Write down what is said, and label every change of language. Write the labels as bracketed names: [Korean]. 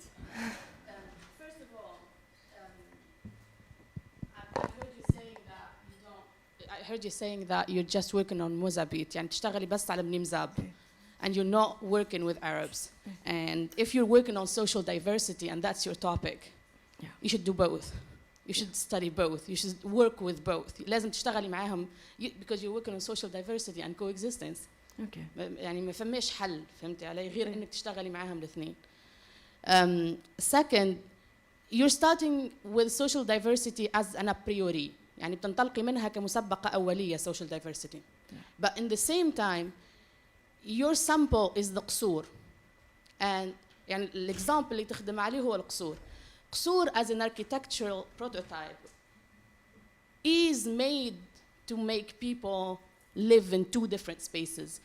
[English] First of all, I heard you saying that you're just working on Mozambique, [Arabic] يعني تشتغلي بس على بني مزاب, [English] and you're not working with Arabs. And if you're working on social diversity and that's your topic, you should do both. You should study both. You should work with both. [Arabic] لازم تشتغلي معاهم [English] because you're working on social diversity and coexistence. Okay. [Arabic] يعني ما فماش حل, [English] فهمتي علي, [Arabic] غير انك تشتغلي معاهم الاثنين. [English] Second, you're starting with social diversity as an a priori. [Arabic] يعني بتنطلقي منها كمسبقة أولية social diversity. [English] But in the same time, your sample is the قصور. And [Arabic] يعني الexample اللي تخدم عليه هو القصور. [English] قصور as an architectural prototype is made to make people live in two different spaces.